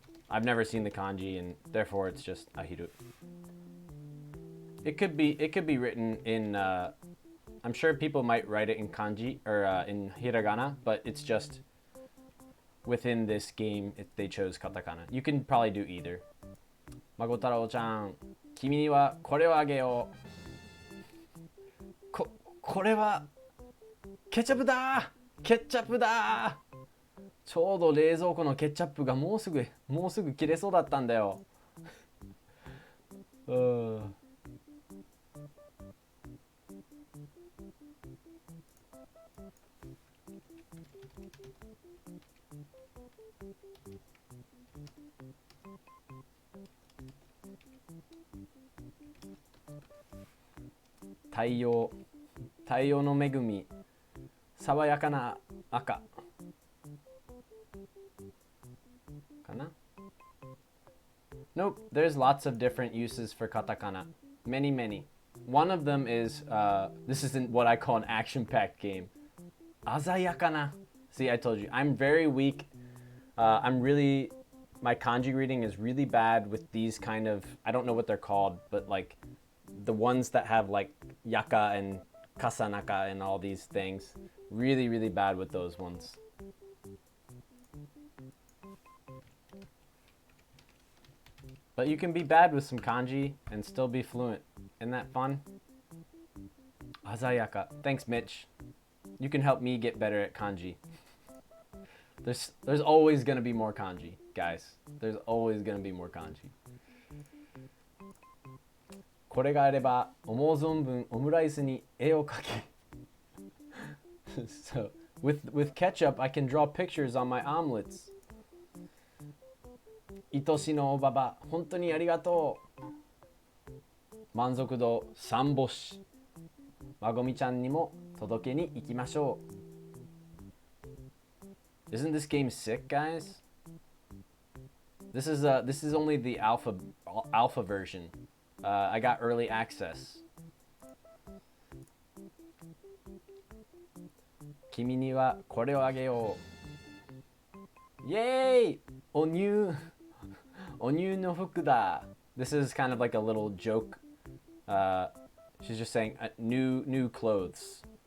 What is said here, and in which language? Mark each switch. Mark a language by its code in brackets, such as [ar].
[en] I've never seen the kanji and therefore it's just ahiru. It could be written in I'm sure people might write it in kanji or in hiragana, but it's just within this game they chose katakana. You can probably do either. [ja] Magotaro-chan, 君にはこれをあげよう。これはケチャップだ。ケチャップだ。ちょうど冷蔵庫のケチャップがもうすぐ切れそうだったんだよ。太陽の恵み、爽やかな赤かな。 [en] Nope, there's lots of different uses for katakana. Many, many. One of them is, this isn't what I call an action-packed game. Azayakana. See, I told you, I'm very weak. My kanji reading is really bad with these kind of, I don't know what they're called, but like the ones that have like yaka and kasanaka and all these things. Really, really bad with those ones. But you can be bad with some kanji and still be fluent. Isn't that fun? Azayaka. Thanks, Mitch. You can help me get better at kanji. There's always gonna be more kanji, guys. There's always gonna be more kanji. [ja] これがあれば思う存分オムライスに絵を描け。 [en] So with ketchup, I can draw pictures on my omelets. [ja] 愛しのおばば、本当にありがとう。満足度3星。まごみちゃんにも届けに行きましょう。 [en] Isn't this game sick, guys? This is only the alpha version. I got early access. [ja] 君にはこれをあげよう。 Yay! お乳の服だ。 [en] This is kind of like a little joke. She's just saying new clothes.